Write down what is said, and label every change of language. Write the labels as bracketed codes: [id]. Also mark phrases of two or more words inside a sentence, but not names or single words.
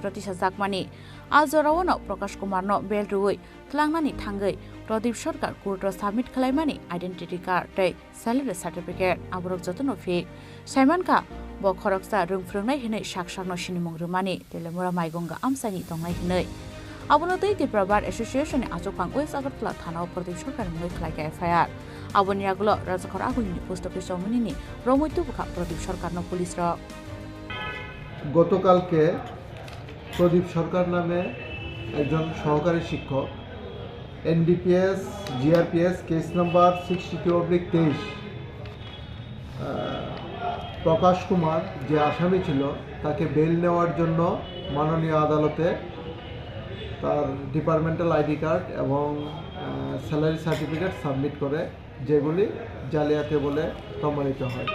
[trp] तिसा जाकमानि आजरावनो प्रकाश कुमारनो बेल रुयै थलांनानि थांगै प्रदीप सरकार कोर्ट साबमिट खालामनाय [en] identity card [trp] टे [en] salary certificate [trp] आबरक जतनो फेक साइमानका ब खरकसा रोंफ्रोंनाय हिनै साकसारनो सिनिमुं रुमानि तेलेमुरा माइगंगा आमसानि दंनाय हिनै आबनोदै त्रिपुरा बार एसोसिएशन आजोपां वेस्ट अगरतला थानाव प्रदीप सरकार मुंगै खलायका एफआईआर आबनियागुलो राजाखर आगुलिनि [en] post office [trp] जमिनिनि रमैतु बुखा प्रदीप सरकारनो पुलिस र [bn] গতকালকে প্রদীপ সরকার নামে একজন সহকারী শিক্ষক [en] NDPS GRPS case number [bn] 62/23 প্রকাশ কুমার যে আসামি ছিল তাকে বেল নেওয়ার জন্য মাননীয় আদালতে তার [en] departmental ID card [bn] এবং [en] salary certificate submit [bn] করে, যেগুলি জালিয়াতি বলে প্রমাণিত হয়।